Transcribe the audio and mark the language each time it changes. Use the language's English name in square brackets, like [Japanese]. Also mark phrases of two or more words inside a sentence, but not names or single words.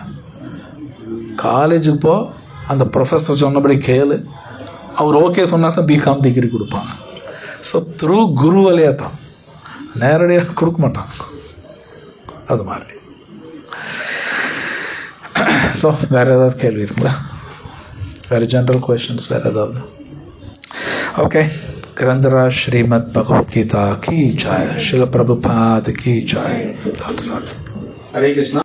[Tamil] காலேஜுக்கு போ, அந்த ப்ரொஃபஸர் சொன்னபடி கேளு, அவர் ஓகே சொன்னால் தான் [English] B.Com degree [Tamil] கொடுப்பாங்க. [English] so through [Tamil] குரு வழியாக தான், நேரடியாக கொடுக்க மாட்டாங்க. அது மாதிரி. ஸோ வேறு ஏதாவது கேள்வி இருக்குங்களா? வேறு [English] general questions [Tamil] வேறு ஏதாவது? [Hindi] ओके. ग्रंथराज श्रीमद् भगवद गीता की जय, शिल प्रभुपाद की जय. हरे कृष्णा.